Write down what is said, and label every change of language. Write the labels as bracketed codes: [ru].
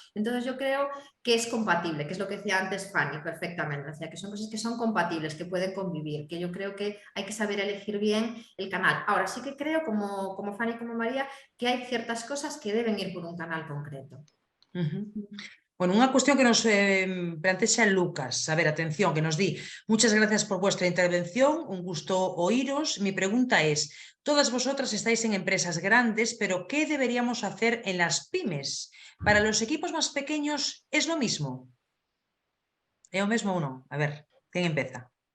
[es] Entonces yo creo que es compatible, que es lo que decía antes Fanny perfectamente, o sea, que son cosas que son compatibles, que pueden convivir, que yo creo que hay que saber elegir bien el canal. Ahora sí que creo, como Fanny y como María, que hay ciertas cosas que deben ir por un canal concreto. [gl] Bueno, unha cuestión que nos plantexa Lucas. A ver, atención, que nos di: [es] muchas gracias por vuestra intervención, un gusto oíros. Mi pregunta es, todas vosotras estáis en empresas grandes, pero ¿qué deberíamos hacer en las pymes? ¿Para los equipos más pequeños es lo mismo? [gl] ¿É o mesmo ou non? A ver, quen empeza?